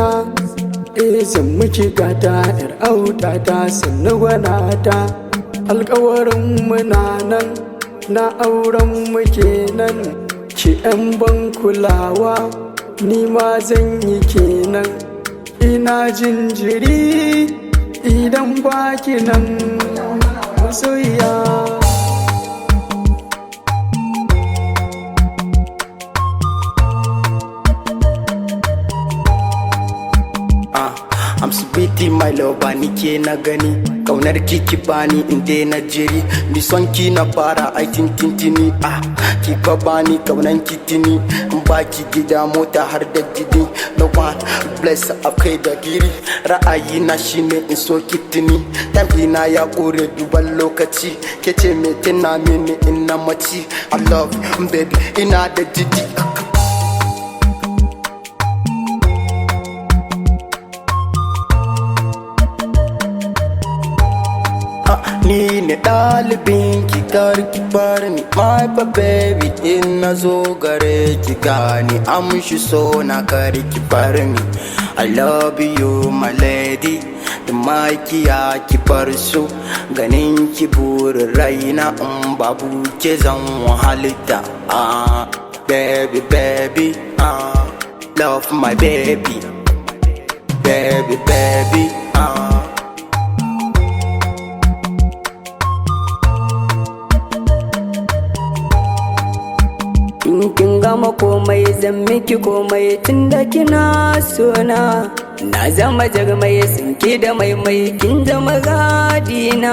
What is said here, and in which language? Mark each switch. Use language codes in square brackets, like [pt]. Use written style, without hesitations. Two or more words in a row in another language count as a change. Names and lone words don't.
[ha] Zan miki gata yar auta ta sannu gwanata, alkawarin muna nan na auren mu kenan. Ki yan ban kulawa ni ma zan yi kenan, ina jinjiri idan baki nan masoyiya. [en] I'm sweetie my lover, [ha] ni ke na gani, kaunar ki bani inde na jiri. Ni son ki na fara aikin tintini, ki ka bani kaunan ki tini. In baki gida mota har da gidi, [en] no one bless [ha] akai da giri. Ra'ayi na shine in so ki tini, time ina ya kore duban lokaci. Ke ce me tina mini in na maci, [en] I love you baby [ha] ina da jidi. Ni ne ɗalibin ki kar ki bar ni, [en] my baby [ha] in na zo gare ki gani amshi so na kar ki bar ni. [en] I love you my lady, [ha] da makiya ki bar su, ganin ki burin raina in babu ke zan wahalta. [en] Baby baby, love my baby, baby baby. [ha] in kin gama komai zan miki komai tunda kina sona. Na zama jarmai sinki da maimai kin zama gadina.